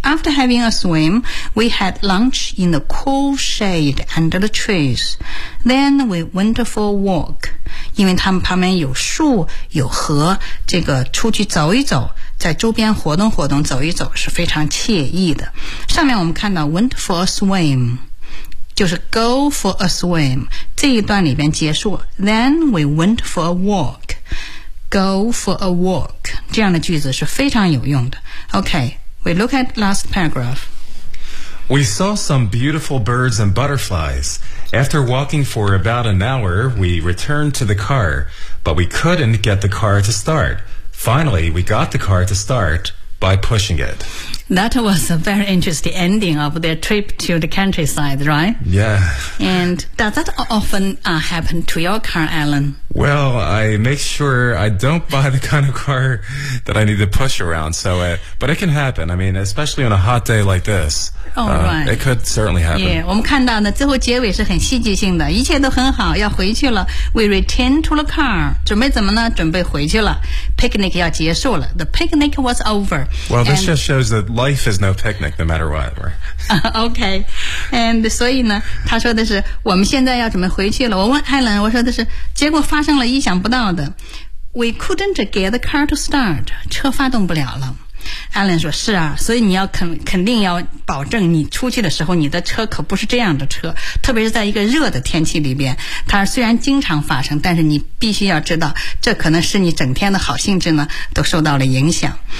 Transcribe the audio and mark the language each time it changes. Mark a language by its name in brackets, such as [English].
[English] After having a swim, we had lunch in the cool shade under the trees. Then we went for a walk. [Chinese] 因为他们旁边有树有河，这个出去走一走，在周边活动活动，走一走是非常惬意的。上面我们看到 [English] went for a swim。 [Chinese] 就是 [English] go for a swim， [Chinese] 这一段里边结束。 [English] Then we went for a walk， go for a walk， [Chinese] 这样的句子是非常有用的。 [English] OK， we look at last paragraph. We saw some beautiful birds and butterflies. After walking for about an hour, we returned to the car, but we couldn't get the car to start. Finally, we got the car to startby pushing it. That was a very interesting ending of their trip to the countryside, right? Yeah. And does that often、happen to your car, Alan? Well, I make sure I don't buy the kind of car that I need to push around, but it can happen. I mean, especially on a hot day like this. Oh, right. It could certainly happen. [Chinese] Yeah, 我们看到呢，最后结尾是很戏剧性的，一切都很好，要回去了。 [English] We return to the car. [Chinese] 准备怎么呢？准备回去了。 [English] Picnic [Chinese] 要结束了。 [English] The picnic was over. Well, this just shows that life is no picnic, no matter what. Okay. [Chinese] And 所以呢，他说的是，我们现在要准备回去了。我问 Helen， 我说的是，结果发生了意想不到的。 [English] We couldn't get the car to start. [Chinese] 车发动不了了。 Alan 说是啊，所以你要肯定要保证你出去的时候你的车可不是这样的车，特别是在一个热的天气里边，它虽然经常发生，但是你必须要知道这可能是你整天的好兴致呢都受到了影响。